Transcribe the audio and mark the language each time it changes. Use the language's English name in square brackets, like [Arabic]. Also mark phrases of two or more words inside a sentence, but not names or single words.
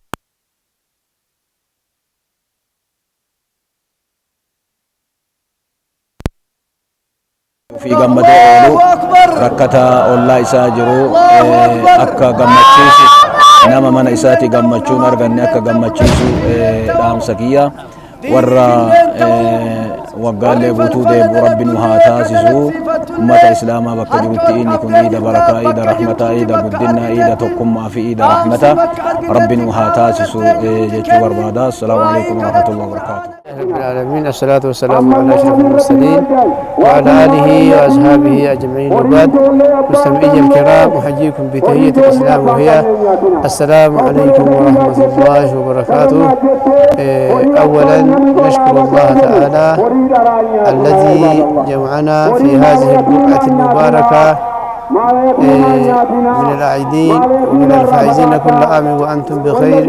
[Oromo] fi gammadee oolu rakkataa ollaa isaa jiru akka gammachiisu nama mana isaati gammachuun arganne akka gammachiisu dhaamsa kiyya. Warra waggaallee guutuu deebu rabbi nu haa taasisu. Ummata islaamaa bakka jirutti inni kun iida barakaa, iida rahmataa, iida guddinaa, iida tokkummaa fi iida rahmataa rabbi nu haa taasisu jechuu barbaada. [Arabic] السلام عليكم ورحمة الله وبركاته. رب العالمين، الصلاة والسلام على أشرف المرسلين وعلى آله وأصحابه أجمعين. وبعد، مستمعي الكرام، أحييكم بتحية الإسلام وهي السلام عليكم ورحمة الله وبركاته. أولا نشكر الله تعالى الذي جمعنا في هذه البقعة المباركة من العائدين ومن الفائزين كل عام وأنتم بخير.